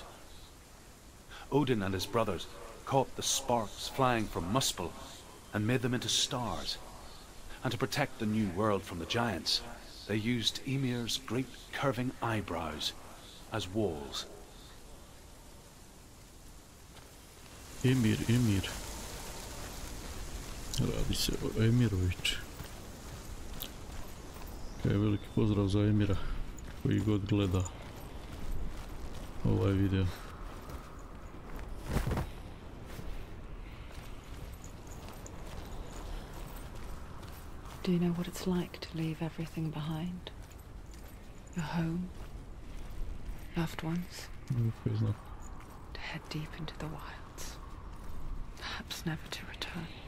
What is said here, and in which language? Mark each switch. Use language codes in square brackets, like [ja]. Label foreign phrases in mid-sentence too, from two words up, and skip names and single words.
[en] Odin and his brothers caught the sparks flying from Muspel and made them into stars. And to protect the new world from the giants, they used Ymir's great curving eyebrows as walls. Ymir. [bs] Radi se o Emirović. Veliki pozdrav za Emira koji god gleda ovaj video. [en] Do you know what it's like to leave everything behind? Your home, loved ones, to head deep into the wilds, perhaps never to return.